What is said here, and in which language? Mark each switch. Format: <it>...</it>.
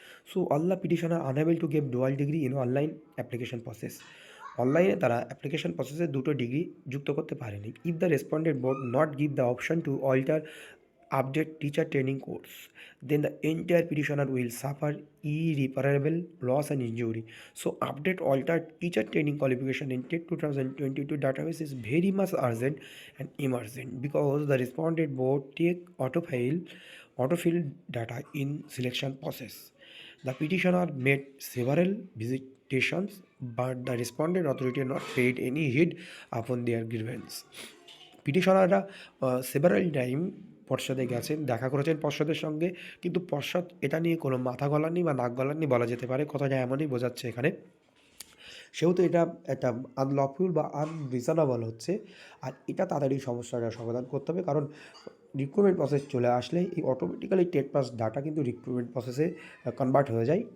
<en>So all the petitioner unable to give dual degree in online application process.</en> <bn>অনলাইনে তারা application প্রসেসে 2টো degree যুক্ত করতে পারেনি।</bn> <en>If the respondent board not give the option to alter update teacher training course, then the entire petitioner will suffer irreparable loss and injury. So update altered teacher training qualification in TET 2022 database is very much urgent and emergent, because the respondent board take autofill data in selection process. The petitioner made several visitations, but the respondent authority not paid any heed upon their grievance.</en> <bn>পিটিশনাররা several time পর্ষদে গেছেন, দেখা করেছেন পর্ষদের সঙ্গে, কিন্তু পর্ষদ এটা নিয়ে কোনো মাথা গলাননি বা নাক গলাননি বলা যেতে পারে। কথাটা এমনই বোঝাচ্ছে এখানে। সেহেতু এটা একটা আনলফুল বা আনরিজনেবল হচ্ছে। আর এটা তাদের এই সমস্যাটা সমাধান করতে হবে, কারণ রিক্রুটমেন্ট প্রসেস চলে আসলে এই অটোমেটিক্যালি টেট পাস ডাটা কিন্তু রিক্রুটমেন্ট প্রসেসে কনভার্ট হয়ে যায়।</bn>